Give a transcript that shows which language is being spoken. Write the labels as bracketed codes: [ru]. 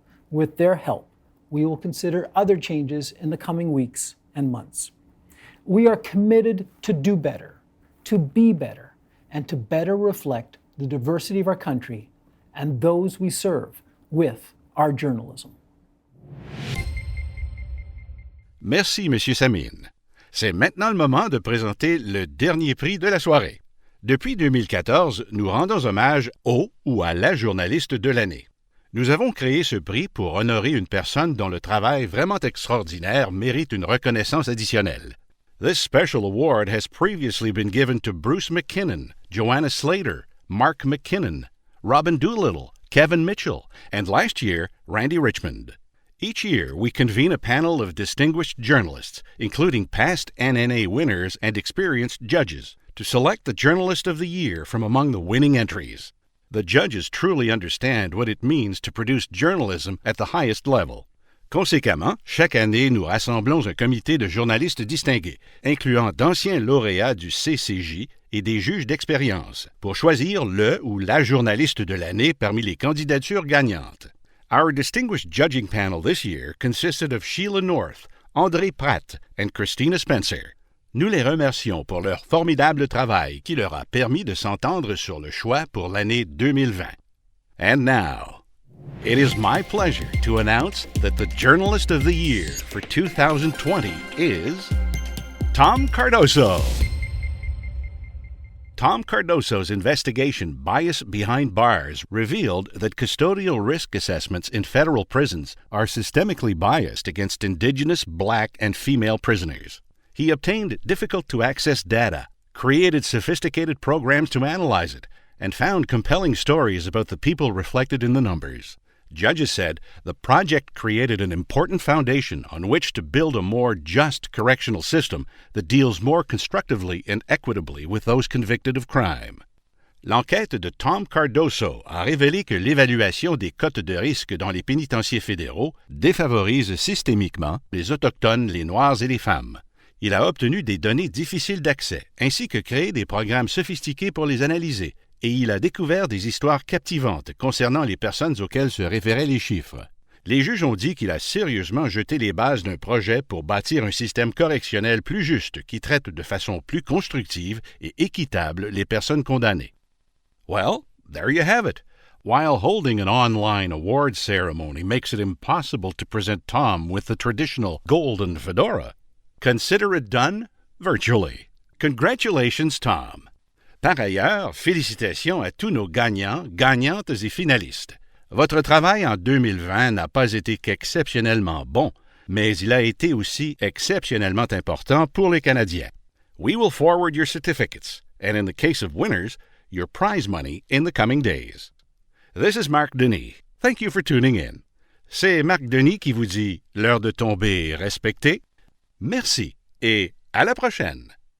[en] With their help, we will consider other changes in the coming weeks and months. We are committed to do better, to be better, and to better reflect the diversity of our country and those we serve with our journalism. [fr] Merci, M. Semin. C'est maintenant le moment de présenter le dernier prix de la soirée. Depuis 2014, nous rendons hommage au ou à la journaliste de l'année. Nous avons créé ce prix pour honorer une personne dont le travail vraiment extraordinaire mérite une reconnaissance additionnelle. [en] This special award has previously been given to Bruce McKinnon, Joanna Slater, Marc McKinnon, Robin Doolittle, Kevin Mitchell, and last year, Randy Richmond. Each year, we convene a panel of distinguished journalists, including past NNA winners and experienced judges, to select the Journalist of the Year from among the winning entries. The judges truly understand what it means to produce journalism at the highest level. [fr] Conséquemment, chaque année, nous rassemblons un comité de journalistes distingués, incluant d'anciens lauréats du CCJ et des juges d'expérience, pour choisir le ou la journaliste de l'année parmi les candidatures gagnantes. [en] Our distinguished judging panel this year consisted of Sheila North, André Pratt, and Christina Spencer. [fr] Nous les remercions pour leur formidable travail qui leur a permis de s'entendre sur le choix pour l'année 2020. [en] And now, it is my pleasure to announce that the Journalist of the Year for 2020 is Tom Cardoso. Tom Cardoso's investigation, Bias Behind Bars, revealed that custodial risk assessments in federal prisons are systemically biased against Indigenous, Black, and female prisoners. He obtained difficult-to-access data, created sophisticated programs to analyze it, and found compelling stories about the people reflected in the numbers. Judges said the project created an important foundation on which to build a more just correctional system that deals more constructively and equitably with those convicted of crime. [fr] L'enquête de Tom Cardoso a révélé que l'évaluation des cotes de risque dans les pénitenciers fédéraux défavorise systémiquement les Autochtones, les Noirs et les femmes. Il a obtenu des données difficiles d'accès, ainsi que créé des programmes sophistiqués pour les analyser, et il a découvert des histoires captivantes concernant les personnes auxquelles se référaient les chiffres. Les juges ont dit qu'il a sérieusement jeté les bases d'un projet pour bâtir un système correctionnel plus juste qui traite de façon plus constructive et équitable les personnes condamnées. [en] Well, there you have it. While holding an online awards ceremony makes it impossible to present Tom with the traditional golden fedora, consider it done virtually. Congratulations, Tom. [fr] Par ailleurs, félicitations à tous nos gagnants, gagnantes et finalistes. Votre travail en 2020 n'a pas été qu'exceptionnellement bon, mais il a été aussi exceptionnellement important pour les Canadiens. [en] We will forward your certificates, and in the case of winners, your prize money in the coming days. This is Marc Denis. Thank you for tuning in. [fr] C'est Marc Denis qui vous dit l'heure de tomber respectée. Merci et à la prochaine.